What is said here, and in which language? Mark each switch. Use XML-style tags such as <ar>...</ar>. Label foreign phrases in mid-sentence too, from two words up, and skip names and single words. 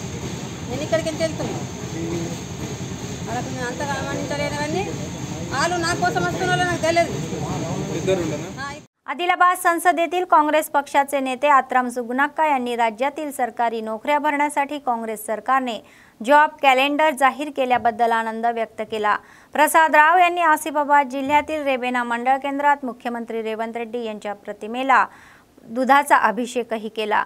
<te>నేను ఇక్కడికి వెళ్తున్నాను, వాళ్ళకి నేను అంతగా గమనించలేను కానీ వాళ్ళు నా కోసం వస్తున్నారో నాకు తెలియదు।</te> <mr>आदिलाबाद संसदेतील काँग्रेस पक्षाचे नेते आत्राम सुगुनाक्का यांनी राज्यातील सरकारी नोकऱ्या भरण्यासाठी काँग्रेस सरकारने</mr> <en>job calendar</en> <mr>जाहीर केल्याबद्दल आनंद व्यक्त केला। प्रसाद राव यांनी आसिफाबाद जिल्ह्यातील रेबेना मंडळ केंद्रात मुख्यमंत्री रेवंत रेड्डी यांच्या प्रतिमेला दुधाचा अभिषेकही केला।</mr>